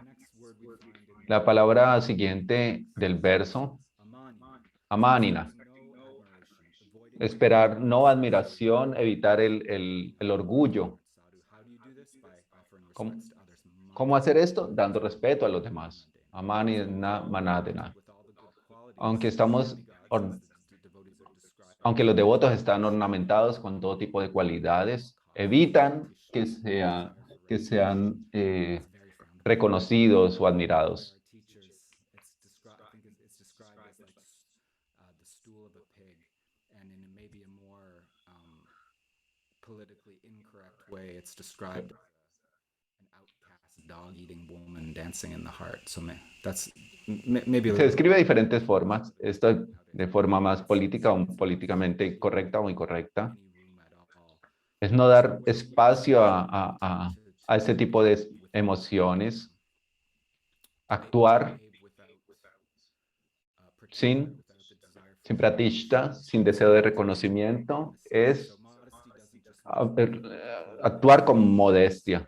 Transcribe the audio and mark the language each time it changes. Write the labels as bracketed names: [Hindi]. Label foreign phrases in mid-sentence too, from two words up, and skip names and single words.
[Spanish] La palabra siguiente del verso, amanina. Esperar no admiración, evitar el orgullo. ¿Cómo hacer esto? Dando respeto a los demás. [Sanskrit] अमानिना मानदेन. [Spanish] Aunque aunque los devotos están ornamentados con todo tipo de cualidades, evitan que sean reconocidos o admirados. [English] Politically incorrect way, it's described an outcast dog-eating woman dancing in the heart. So that's maybe a [Spanish] Se [English] little [Spanish] describe de diferentes formas, esto de forma más política o políticamente correcta o incorrecta. Es no dar espacio a ese tipo de emociones, actuar sin, sin pratishta, sin deseo de reconocimiento, es actuar con modestia.